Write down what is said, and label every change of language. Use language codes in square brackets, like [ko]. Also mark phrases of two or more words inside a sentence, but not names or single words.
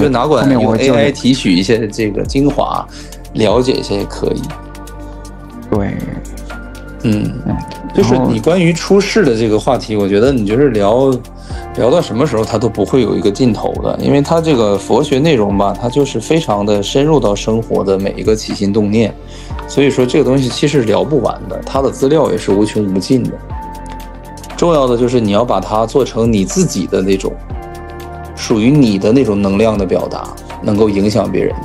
[zh] 你就拿過來用 AI 提取一些這個精華，了解一些也可以。對，就是你關於出世的這個話題，我覺得你就是聊到什麼時候它都不會有一個盡頭的，因為它這個佛學內容吧，它就是非常的深入到生活的每一個起心動念，所以說這個東西其實聊不完的，它的資料也是無窮無盡的。重要的就是你要把它做成你自己的那種屬於你的那種能量的表達，能夠影響別人的。